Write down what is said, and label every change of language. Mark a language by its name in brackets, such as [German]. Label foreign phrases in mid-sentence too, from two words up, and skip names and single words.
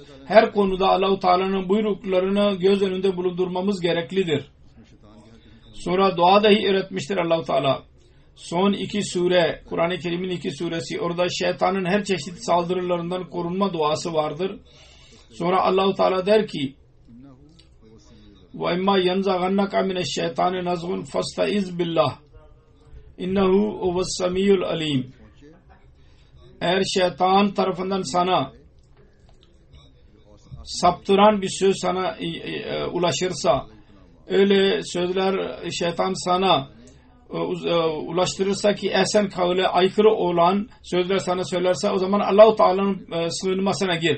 [Turkish] Her konuda Allah-u Teala'nın buyruklarını göz önünde bulundurmamız gereklidir. Sonra dua dahi öğretmiştir Allah-u Teala. Son 2 sure, Kur'an-ı Kerim'in 2 suresi, orada şeytanın her çeşit saldırılarından korunma duası vardır. Sonra Allah-u Teala der ki [Arabic] وَاِمَّا يَنْزَغَنَّكَ مِنَ الشَّيْطَانِ نَزْغٌ فَاسْتَعِذْ بِاللّٰهِ اِنَّهُ هُوَ السَّمِيعُ الْعَلِيمُ. [Turkish] Eğer şeytan tarafından sana saptıran bir söz sana ulaşırsa, öyle sözler şeytan sana ulaştırırsa ki ehsen kavle aykırı olan sözler sana söylerse, o zaman Allah-u Teala'nın sığınmasına gir.